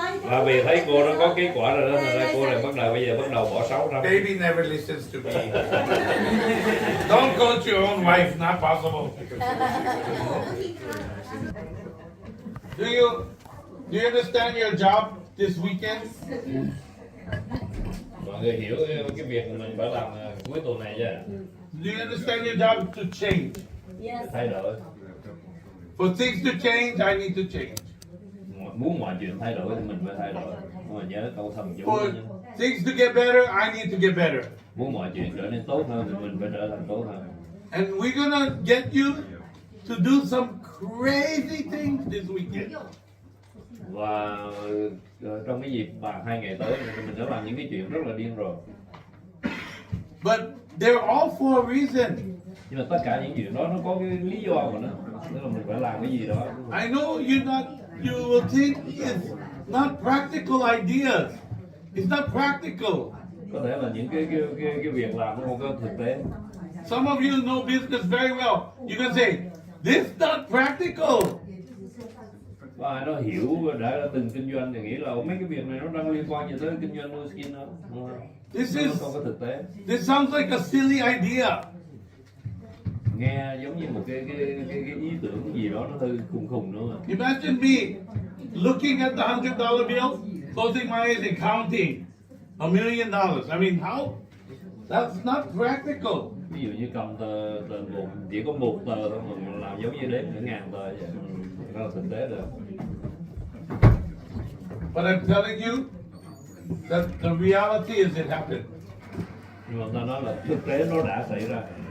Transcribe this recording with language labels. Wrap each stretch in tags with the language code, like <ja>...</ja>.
<vi>Là vì thấy cô nó có kết quả rồi đó, nên cô này bây giờ bắt đầu bỏ 600.</vi> <en>Baby never listens to me. Don't coach your own wife, not possible. Do you understand your job this weekend?</en> <vi>Mọi người hiểu cái việc mình phải làm cuối tuần này chứ?</vi> <en>Do you understand your job to change? Yes.</en> <vi>Thay đổi.</vi> <en>For things to change, I need to change.</en> <vi>Muốn mọi chuyện thay đổi thì mình phải thay đổi. Nhưng mà nhớ câu thần chú.</vi> <en>For things to get better, I need to get better.</en> <vi>Muốn mọi chuyện trở nên tốt hơn thì mình phải trở thành tốt hơn.</vi> <en>And we're gonna get you to do some crazy things this weekend.</en> <vi>Và trong cái dịp 2 ngày tới mình sẽ làm những cái chuyện rất là điên rồ.</vi> <en>But they're all for a reason.</en> <vi>Nhưng mà tất cả những chuyện đó nó có cái lý do của nó, tức là mình phải làm cái gì đó.</vi> <en>I know you will think it's not practical ideas. It's not practical.</en> <vi>Có thể là những cái việc làm nó không có thực tế.</vi> <en>Some of you know business very well. You can say, this is not practical.</en> <vi>Và ai nó hiểu đã từng kinh doanh thì nghĩ là mấy cái việc này nó đang liên quan gì tới kinh doanh nuôi skin đó. Nó không có thực tế.</vi> <en>This sounds like a silly idea.</en> <vi>Nghe giống như một cái ý tưởng gì đó nó hơi khùng nữa mà.</vi> <en>Imagine me looking at the $100 bill, closing my eyes and counting $1 million. I mean, how? That's not practical.</en> <vi>Ví dụ như cầm tờ một, chỉ có một tờ thôi mà mình làm giống như đếm 1.000 tờ vậy. Nó là thực tế được.</vi> <en>But I'm telling you that the reality is it happened.</en> <vi>Nhưng mà ta nói là thực tế nó đã xảy ra.</vi>